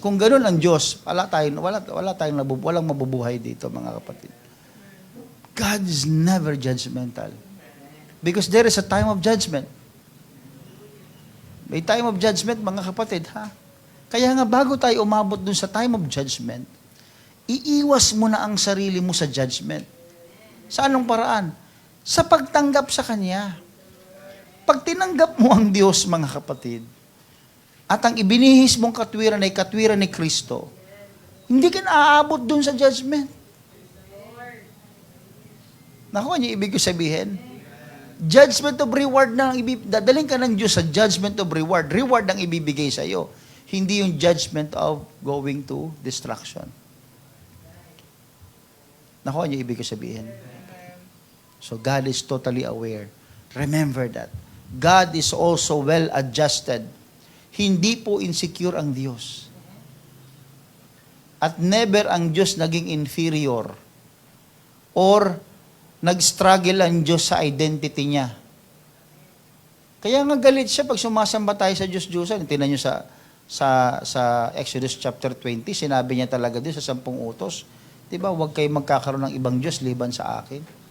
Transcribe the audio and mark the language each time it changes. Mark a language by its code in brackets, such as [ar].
[tl] Kung ganoon ang Diyos, walang mabubuhay dito, mga kapatid. [en] God is never judgmental. Because there is a time of judgment. [tl] May time of judgment, mga kapatid, ha? Kaya nga bago tayo umabot dun sa time of judgment, iiwas mo na ang sarili mo sa judgment. Sa anong paraan? Sa pagtanggap sa Kanya. Pag tinanggap mo ang Diyos, mga kapatid, at ang ibinihis mong katwiran ay katwiran ni Kristo, hindi ka naaabot dun sa judgment. Nakuha niyo ibig ko sabihin? Judgment of reward na dadaling ka ng Diyos sa judgment of reward. Reward ang ibibigay sa iyo. Hindi yung judgment of going to destruction. Nakuha niyo ibig ko sabihin? [en] So God is totally aware. Remember that. God is also well adjusted. [tl] Hindi po insecure ang Diyos. At never ang Diyos naging inferior or nag-struggle ang Diyos sa identity niya. Kaya nga galit siya pag sumasamba tayo sa Diyos-Diyosan. Tingnan niyo sa Exodus chapter 20, sinabi niya talaga din sa 10 utos, diba, huwag kayong magkakaroon ng ibang Diyos liban sa akin.